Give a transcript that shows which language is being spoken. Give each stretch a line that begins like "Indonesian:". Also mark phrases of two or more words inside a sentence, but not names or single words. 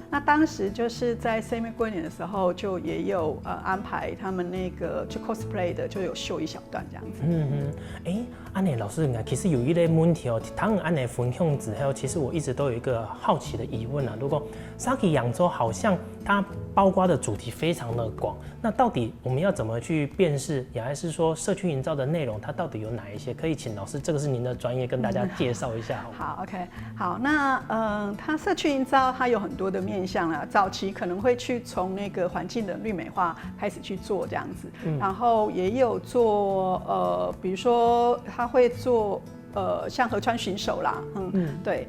Chinese: 那當時就是在西梅過年的時候，就也有安排他們那個就 cosplay 的，就有秀一小段這樣子。安妮老師，其實有一類問題哦，當安妮分享之後，其實我一直都有一個好奇的疑問啊。如果社區養豬好像它包括的主題非常的廣，那到底我們要怎麼去辨識，也還是說社區營造的內容它到底有哪一些？可以請老師，這個是您的專業，跟大家介紹一下。好 ，OK， 好，那它社區營造它有很多的面向啦，早期可能會去從那個環境的綠美化開始去做這樣子，然後也有做比如說它會做像河川巡守啦，對。